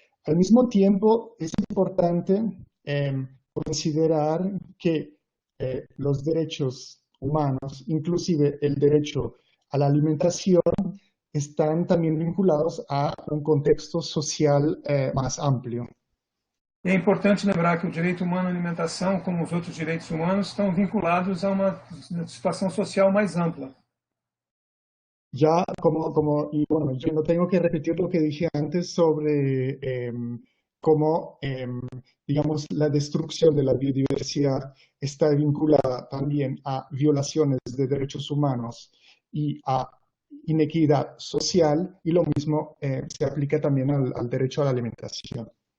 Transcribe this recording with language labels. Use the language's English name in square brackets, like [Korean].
[Spanish] Al mismo tiempo, es importante considerar que los derechos humanos, inclusive el derecho a la alimentación, están también vinculados a un contexto social más amplio. [Portuguese] É importante lembrar que o direito humano à alimentação, como os outros direitos humanos, estão vinculados a uma situação social mais ampla. [Spanish] Ya y bueno, yo no tengo que repetir lo que dije antes sobre cómo, digamos, la destrucción de la biodiversidad está vinculada también a violaciones de derechos humanos y a inequidad social, y lo mismo se aplica también al derecho a la alimentación.